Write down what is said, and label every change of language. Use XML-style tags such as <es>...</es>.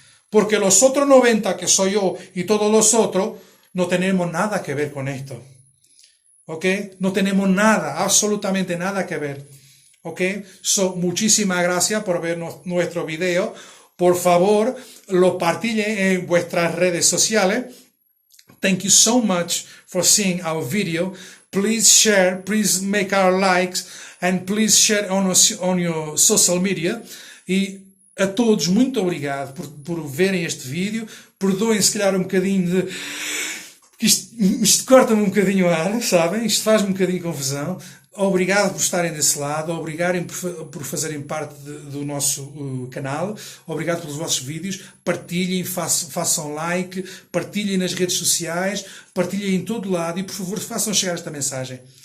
<es>Porque los otros 90%, que soy yo y todos los otros, no tenemos nada que ver con esto. ¿Ok? No tenemos nada, absolutamente nada que ver. ¿Ok? Muchísimas gracias por ver nuestro video. Por favor, lo compartillen en vuestras redes sociales.</es> <en>Thank you so much for seeing our video. Please share, please make our likes, and please share on your social media.</en> <pt>E a todos, muito obrigado por verem este vídeo. Perdoem se calhar um bocadinho de... Isto corta-me um bocadinho o ar, sabem? Isto faz-me um bocadinho de confusão. Obrigado por estarem desse lado, obrigado por fazerem parte do nosso canal, obrigado pelos vossos vídeos, partilhem, façam like, partilhem nas redes sociais, partilhem em todo lado e por favor façam chegar esta mensagem.</pt>